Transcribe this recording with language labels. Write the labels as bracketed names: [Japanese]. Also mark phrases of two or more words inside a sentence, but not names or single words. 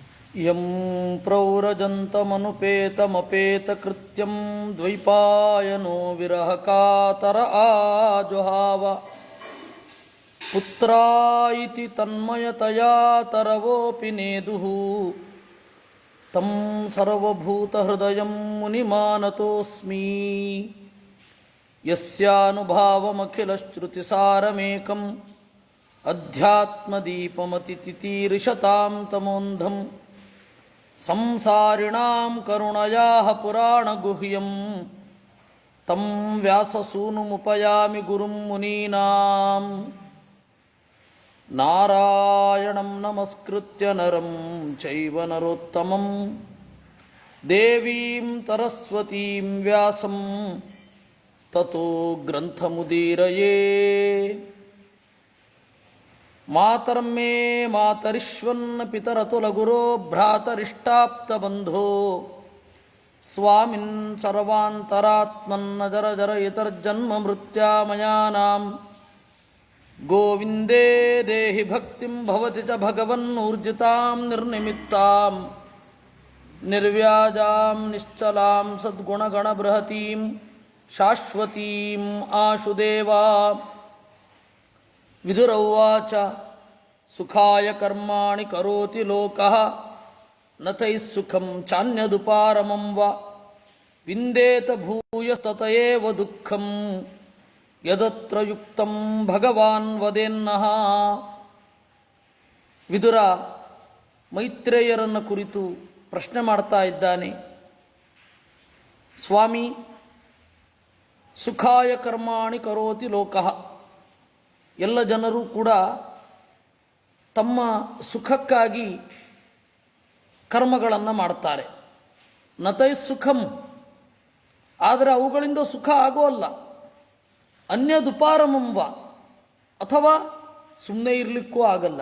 [Sanskrit] ಯಂ ಪ್ರವ್ರಜಂತಮನುಪೇತಮಪೇತಕೃತ್ಯಂ ದ್ವೈಪಾಯನೋ ವಿರಹಕಾತರ ಆಜುಹಾವ ಪುತ್ರಾಯಿತಿ ತನ್ಮಯತಯಾ ತರವೋಪಿ ನೇದುಃ ತಂ ಸರ್ವಭೂತಹೃದಯಂ ಮುನಿಮಾನತೋಸ್ಮಿ ಯಸ್ಯಾನುಭಾವಮಖಿಲಶ್ರುತಿಸಾರಮೇಕಂ ಅಧ್ಯಾತ್ಮದೀಪಮತಿತಿತೀರ್ಷತಾಂ ತಮೋಂಧಂ ಸಂಸಾರಿಣಾಂ ಕರುಣಯಾಃ ಪುರಾಣಗುಹ್ಯಂ ತಂ ವ್ಯಾಸಸೂನುಮುಪಯಾಮಿ ಗುರುಂ ಮುನೀನಾಂ ನಾರಾಯಣಂ ನಮಸ್ಕೃತ್ಯ ನರಂ ಚೈವ ನರೋತ್ತಮಂ ದೇವೀಂ ಸರಸ್ವತೀಂ ವ್ಯಾಸಂ ತತೋ ಗ್ರಂಥಮುದೀರಯೇ. ಮಾತರ್ಮೇ ಮಾತರಿಶ್ವನ್ನ ಪಿತರತುಲಗುರೋ ಭ್ರಾತರಿಷ್ಟಾಪ್ತಬಂಧೋ ಸ್ವಾಮಿನ್ ಸರ್ವಾಂತರಾತ್ಮನ್ನ ಜರ ಜರ ಇತರ್ಜನ್ಮ ಮೃತ್ಯಾಮಯಾನಾಂ ಗೋವಿಂದೇ ದೇಹಿ ಭಕ್ತಿಂ ಭವತಿ ಚ ಭಗವನ್ನೂರ್ಜಿತಾಂ ನಿರ್ನಿಮಿತ್ತಾಂ ನಿರ್ವ್ಯಾಜಾಂ ನಿಶ್ಚಲಾಂ ಸದ್ಗುಣಗಣಬೃಹತೀಂ ಶಾಶ್ವತೀಂ ಆಶುದೇವಾ. ವಿದುರೌವಾಚ ಸುಖಾಯ ಕರ್ಮಾಣಿ ಕರೋತಿ ಲೋಕಃ ನ ತೈಃ ಸುಖಂ ಚಾನ್ಯದುಪಾರಮಂ ವ ವಿಂದೇತ ಭೂಯಸ್ತತಯೇವ ದುಃಖಂ ಯದತ್ರ ಯುಕ್ತಂ ಭಗವಾನ್ ವದೇನ್ನಃ. [Kannada] ವಿದುರ ಮೈತ್ರೇಯರನ್ನು ಕುರಿತು ಪ್ರಶ್ನೆ ಮಾಡ್ತಾ ಇದ್ದಾನೆ. ಸ್ವಾಮಿ, [Sanskrit] ಸುಖಾಯ ಕರ್ಮಾಣಿ ಕರೋತಿ ಲೋಕಃ, [Kannada] ಎಲ್ಲ ಜನರು ಕೂಡ ತಮ್ಮ ಸುಖಕ್ಕಾಗಿ ಕರ್ಮಗಳನ್ನು ಮಾಡ್ತಾರೆ. [Sanskrit] ನತೈ ಸುಖಂ, [Kannada] ಆದರೆ ಅವುಗಳಿಂದ ಸುಖ ಆಗೋಲ್ಲ. ಅನ್ಯದುಪಾರಮಂವ, ಅಥವಾ ಸುಮ್ಮನೆ ಇರಲಿಕ್ಕೂ ಆಗಲ್ಲ.